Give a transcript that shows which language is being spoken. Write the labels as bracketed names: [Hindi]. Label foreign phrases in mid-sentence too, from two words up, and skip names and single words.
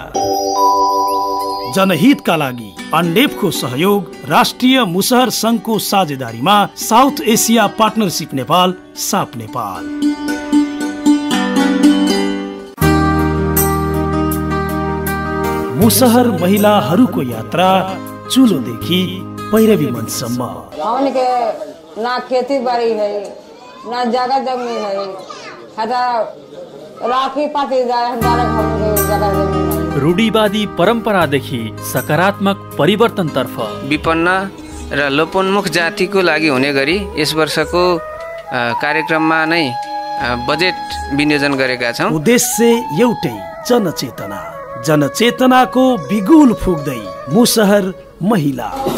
[Nepali] जनहितका लागि अन्डेपको सहयोग राष्ट्रिय मुसहर संघको साझेदारीमा साउथ एसिया पार्टनरशिप नेपाल साप नेपाल। मुसहर महिलाहरूको यात्रा चुलोदेखि पैरवी मञ्चसम्म। [Hindi] ना खेती बाड़ी है, ना जगह जमीन है, राखी पाती जगह जमीन है। [Nepali] रूढिवादी परम्परादेखि सकारात्मक परिवर्तनतर्फ विपन्न र लोपोन्मुख जातिको लागि हुने गरी यस वर्षको कार्यक्रममा नै बजेट विनियोजन गरेका छौं। उद्देश्य एउटै, जनचेतना। जनचेतनाको बिगुल फुक्दै मुसहर महिला।